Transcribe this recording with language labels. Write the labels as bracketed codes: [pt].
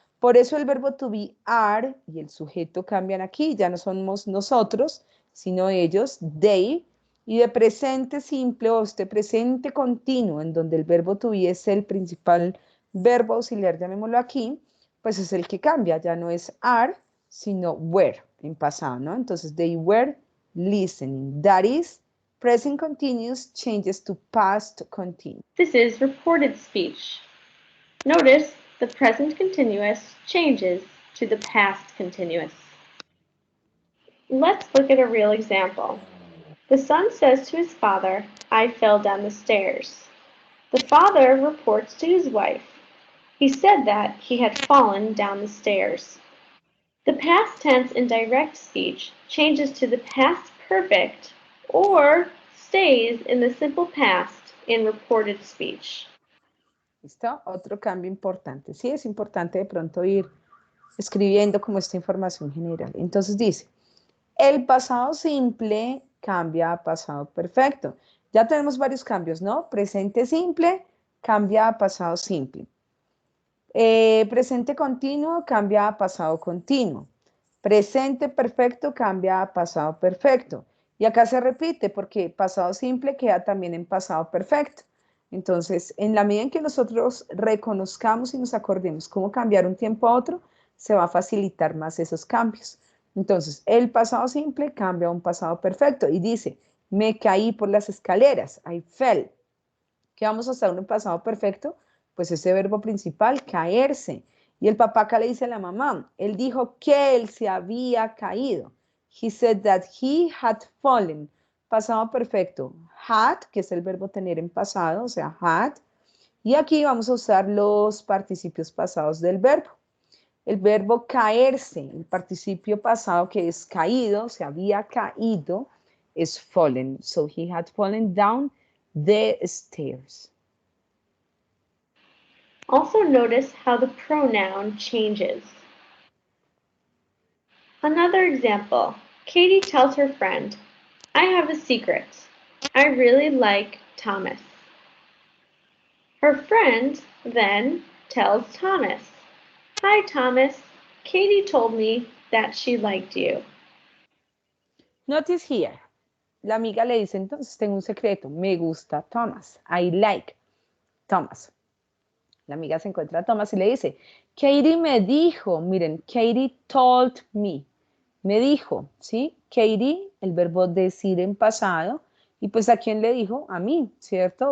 [es] Por eso el verbo to be are y el sujeto cambian aquí. Ya no somos nosotros, sino ellos, they. Y de presente simple o este presente continuo, en donde el verbo to be es el principal verbo auxiliar, llamémoslo aquí, pues es el que cambia. Ya no es are, sino were en pasado, ¿no? [en] Entonces, they were listening. That is, present continuous changes to past continuous. This is reported speech. Notice the present continuous changes to the past continuous. Let's look at a real example. The son says to his father, I fell down the stairs. The father reports to his wife. He said that he had fallen down the stairs. The past tense in direct speech changes to the past perfect or stays in the simple past in reported speech. [es] ¿Listo? Otro cambio importante. Sí, es importante de pronto ir escribiendo como esta información general. Entonces dice, el pasado simple cambia a pasado perfecto. Ya tenemos varios cambios, ¿no? Presente simple cambia a pasado simple. Presente continuo cambia a pasado continuo. Presente perfecto cambia a pasado perfecto. Y acá se repite porque pasado simple queda también en pasado perfecto. Entonces, en la medida en que nosotros reconozcamos y nos acordemos cómo cambiar un tiempo a otro, se va a facilitar más esos cambios. Entonces, el pasado simple cambia a un pasado perfecto y dice, me caí por las escaleras, [en] I fell. [es] ¿Qué vamos a usar en un pasado perfecto? Pues ese verbo principal, caerse. Y el papá acá le dice a la mamá, él dijo que él se había caído. [en] He said that he had fallen. [es] Pasado perfecto, had, que es el verbo tener en pasado, o sea, had. Y aquí vamos a usar los participios pasados del verbo. El verbo caerse, el participio pasado que es caído, se había caído, es fallen. [en] So he had fallen down the stairs. Also notice how the pronoun changes. Another example, Katie tells her friend, I have a secret. I really like Thomas. Her friend then tells Thomas, Hi Thomas, Katie told me that she liked you. Notice here. [es] La amiga le dice, entonces tengo un secreto, me gusta Thomas, [en] I like Thomas. [es] La amiga se encuentra a Thomas y le dice, Katie me dijo, miren, [en] Katie told me [es] dijo, ¿sí? Katie, el verbo decir en pasado, y pues a quién le dijo, a mí, ¿cierto?